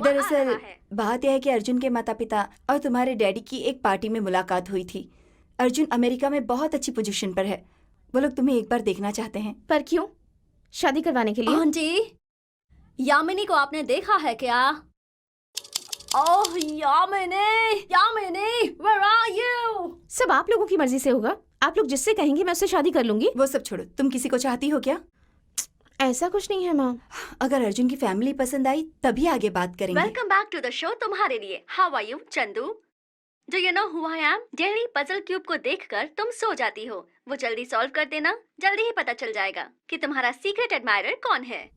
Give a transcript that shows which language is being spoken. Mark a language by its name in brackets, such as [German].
[Hindi] दरअसल बात यह है कि अर्जुन के माता पिता और तुम्हारे डैडी की एक पार्टी में मुलाकात हुई थी। अर्जुन अमेरिका में बहुत अच्छी पोजीशन पर है, वो लोग तुम्हें एक बार देखना चाहते हैं। पर क्यों? शादी करवाने के लिए? आंटी, यामिनी को आपने देखा है क्या? ओह यामिनी, [English] where are you? [Hindi] सब आप लोगों की मर्जी से होगा। आप लोग जिससे कहेंगे मैं उससे शादी कर लूंगी। वो सब छोड़ो, तुम किसी को चाहती हो क्या? ऐसा कुछ नहीं है माँ। अगर अर्जुन की फैमिली पसंद आई तभी आगे बात करेंगे। [English] Welcome back to the show. [Hindi] तुम्हारे लिए [English] How are you Chandu? Do you know who I am? [Hindi] Daily puzzle cube को देखकर तुम सो जाती हो। वो जल्दी सॉल्व कर देना, जल्दी ही पता चल जाएगा कि तुम्हारा सीक्रेट एडमायरर कौन है।